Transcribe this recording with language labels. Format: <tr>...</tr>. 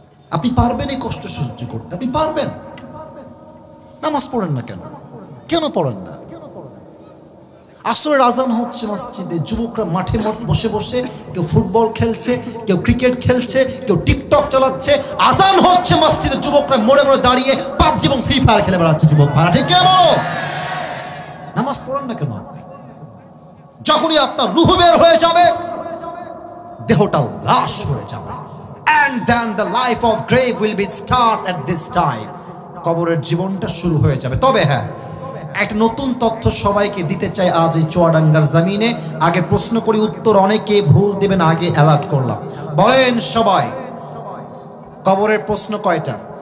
<bn>আপনি পারবেন এই কষ্ট সহ্য করতে? আপনি পারবেন? নামাজ পড়েন না কেন? কেন পড়েন না? আসরের আজান হচ্ছে মসজিদে, যুবকরা মাঠে বসে বসে কেউ ফুটবল খেলছে, কেউ ক্রিকেট খেলছে, কেউ টিকটক চালাচ্ছে। আজান হচ্ছে মসজিদে, যুবকরা মোড়ে মোড়ে দাঁড়িয়ে পাবজি এবং ফ্রি ফায়ার খেলে বেড়াচ্ছে। যুবক ভাড়া ঠিক কেন নামাজ পড়েন না কেন? যখনই আপনার রূহ বের হয়ে যাবে,</bn> <en>দেহটা লাশ হয়ে যাবে, and then the life of grave will be start at this time.</en> <bn>কবরের জীবনটা শুরু হয়ে যাবে। তবে হ্যাঁ, একটা নতুন তথ্য সবাইকে দিতে চাই আজ এই চুয়াডাঙ্গার জমিনে। আগে প্রশ্ন করি, উত্তর অনেকে ভুল দেবেন, আগে অ্যালার্ট করলাম। বলেন সবাই, কবরের প্রশ্ন কয়টা?</bn>